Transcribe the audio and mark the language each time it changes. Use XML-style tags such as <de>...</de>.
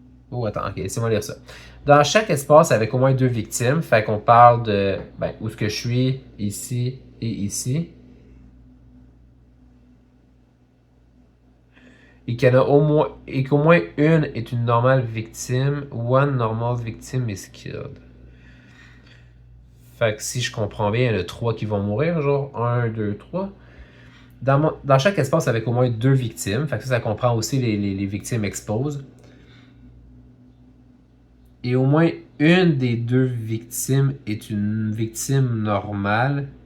<fr>Oh, attends, ok, laissez-moi lire ça. Dans chaque espace avec au moins 2 victimes, fait qu'on parle de où est-ce que je suis, ici et ici. Et qu'il y en a au moins, et qu'au moins une est une normale victime.</fr> <en>One normal victim is killed.</en> <fr>Fait que si je comprends bien, il y en a 3 qui vont mourir, genre 1, 2, 3. Dans chaque espace avec au moins 2 victimes, fait que ça comprend aussi les victimes exposed. Et au moins une des 2 victimes est une victime normale.</fr>